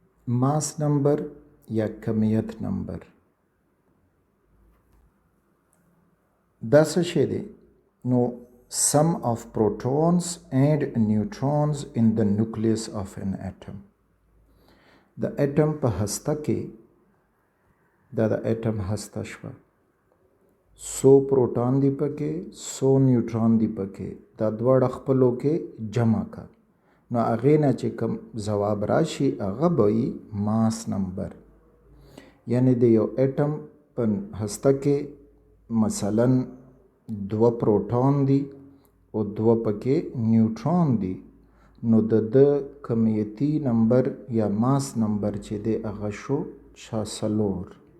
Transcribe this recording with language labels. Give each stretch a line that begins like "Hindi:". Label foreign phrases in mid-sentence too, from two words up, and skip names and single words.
English: mass number
Pashto: یا کمیت نمبر دا څه شی دی نو
English: sum of protons and neutrons in the nucleus of an atom
Pashto: د اټم په هسته کې دا د اټم هسته شوه 100 پروټون دی پکې 100 نیوټرون دی پکې دا دواړه خپلو کې جمع کا نو هغې نه چې کوم ځواب راشي هغه به وي
English: mass number
Pashto: یعنی د یو اټم په هسته کې مثلا 2 پروټون دي او 2 پکې نیوټرون دي نو د کمیتي نمبر یا ماس نمبر چې دی هغه شو 4